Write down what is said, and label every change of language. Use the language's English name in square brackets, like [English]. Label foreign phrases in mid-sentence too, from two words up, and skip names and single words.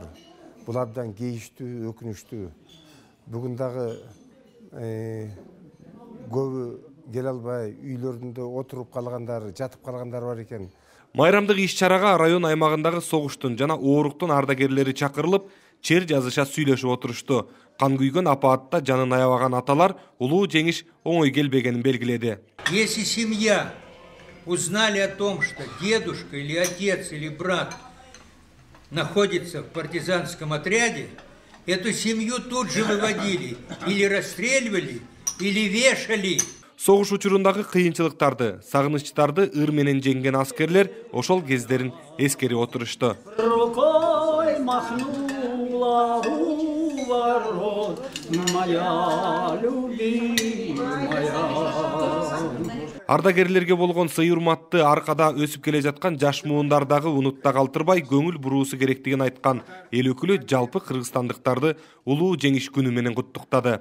[Kyrgyz] Бул абдан кейиштүү, өкүнүчтүү. Бүгүн дагы көбү келе албай, үйлөрүндө отуруп калгандар, жатып калгандар бар экен. Майрамдык иш-чарага район аймагындагы согуштун жана Ооруктун ардагерлери чакырылып, чер жазыша сүйлөшүп отурушту. Кан күйгөн апаатта жанын аябаган аталар улуу жеңиш оңой келбегенин белгиледи. [Russian] Если семья узнали о том, что дедушка или отец или брат находится в партизанском отряде, эту семью тут же выводили, или расстреливали, или вешали. [Kyrgyz] Согуш учурундагы кыйынчылыктарды, сагынычтарды ыр менен жеңген аскерлер ошол кездерин эскерип отурушту. Ардагерлерге болгон сый урматты аркада өсүп келе жаткан жаш муундардагы унутта калтырбай көңүл буруусу керектигин айткан эл өкүлү жалпы кыргызстандыктарды улуу жеңиш күнү менен куттуктады.